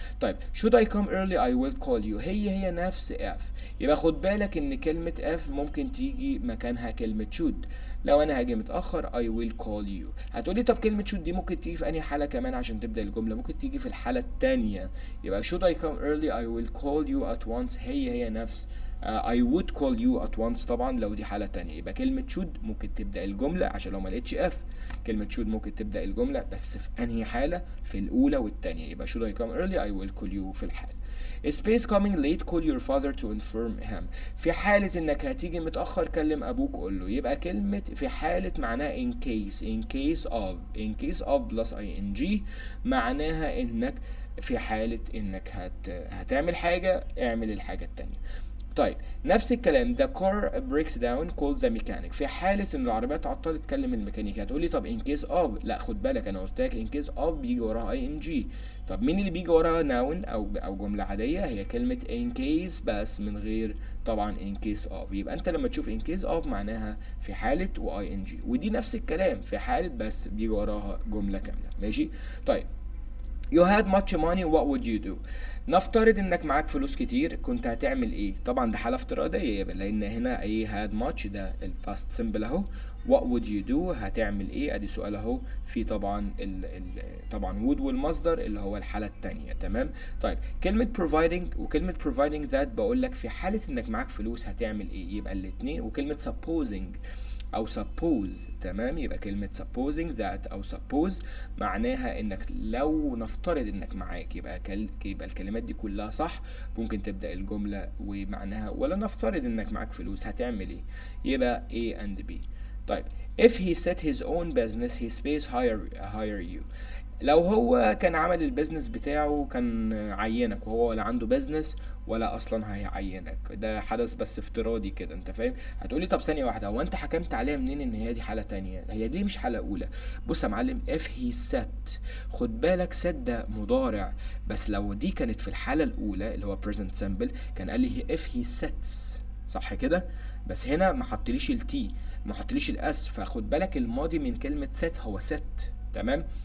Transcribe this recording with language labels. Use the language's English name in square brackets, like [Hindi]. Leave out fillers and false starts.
[English] طيب should I come early I will call you، [Arabic] هي نفس [English] f. [Arabic] يبقى خد بالك ان كلمة f ممكن تيجي مكانها كلمة should. لو انا هاجي متأخر [English] I will call you. [Arabic] هتقولي طب كلمة should دي ممكن تيجي في انهي حالة كمان عشان تبدأ الجملة؟ ممكن تيجي في الحالة التانية. [English] يبقى should I come early I will call you at once، [Arabic] هي نفس [English] I would call you at once. [Arabic] طبعا لو دي حالة تانية يبقى كلمة should ممكن تبدأ الجملة، عشان لو ما لقيتش f كلمة should ممكن تبدأ الجملة، بس في انهي حالة؟ في الأولى والتانية. [English] يبقى should I come early I will call you [Arabic] في الحالة. [English] space coming late call your father to inform him. [Arabic] في حالة انك هتيجي متأخر كلم ابوك قول له. يبقى كلمة في حالة معناها in case of plus ing، معناها انك في حالة انك هتعمل حاجة اعمل الحاجة التانية. طيب نفس الكلام [English] the car breaks down call the mechanic. [Arabic] في حالة ان العربية تعطلت كلم الميكانيكي. هتقولي طب in case of، لا خد بالك انا قلت لك in case of بيجي وراها ing. طب مين اللي بيجي وراها noun او جملة عادية؟ هي كلمة in case بس من غير طبعا in case of. يبقى انت لما تشوف in case of معناها في حالة و ing، ودي نفس الكلام في حالة بس بيجي وراها جملة كاملة. ماشي. [English] طيب you had much money what would you do. [Arabic] نفترض انك معاك فلوس كتير، كنت هتعمل ايه؟ طبعا ده حالة افتراضية لان هنا ايه had much ده الباست سمبل اهو. [English] what would you do [Arabic] هتعمل ايه؟ ادي سؤال اهو في طبعا طبعا would والمصدر اللي هو الحالة التانية. تمام. طيب كلمة providing وكلمة providing that بقول لك في حالة انك معاك فلوس هتعمل ايه؟ يبقى الاتنين. وكلمة supposing او suppose. تمام. يبقى كلمة supposing that او suppose معناها انك لو نفترض انك معاك، يبقى الكلمات دي كلها صح، ممكن تبدأ الجملة ومعناها ولا نفترض انك معاك فلوس هتعمل ايه؟ يبقى A and B. [English] طيب if he set his own business his space hire you. [Arabic] لو هو كان عمل البيزنس بتاعه كان عينك، وهو ولا عنده بيزنس ولا اصلا هيعينك. ده حدث بس افتراضي كده، انت فاهم؟ هتقولي طب ثانيه واحده، هو انت حكمت عليها منين ان هي دي حاله تانية؟ هي دي مش حاله اولى. بص يا معلم [English] if he set، [Arabic] خد بالك set ده مضارع، بس لو دي كانت في الحاله الاولى اللي هو present simple كان قال لي [English] if he sets، [Arabic] صح كده؟ بس هنا ما حطليش التي، ما حطليش الاس، فخد بالك الماضي من كلمه set هو set. تمام.